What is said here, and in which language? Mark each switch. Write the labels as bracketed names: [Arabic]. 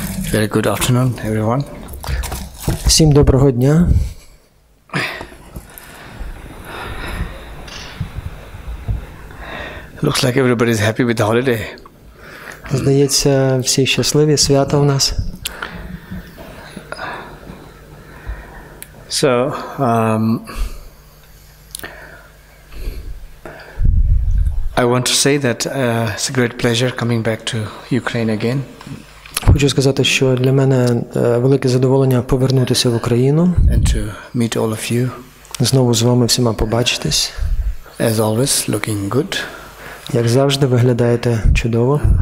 [English] Very good afternoon, everyone. [Ukrainian] Всім доброго дня. [English] Looks like everybody is happy with the holiday. [Ukrainian] Здається, всі щасливі, свято в нас. [English] So, I want to say that it's a great pleasure coming back to Ukraine again. [Ukrainian] Хочу сказати, що для мене велике задоволення повернутися в Україну. [English] And to meet all of you. [Ukrainian] Знову з вами всіма побачитись. [English] As always, looking good. [Ukrainian] Як завжди, виглядаєте чудово.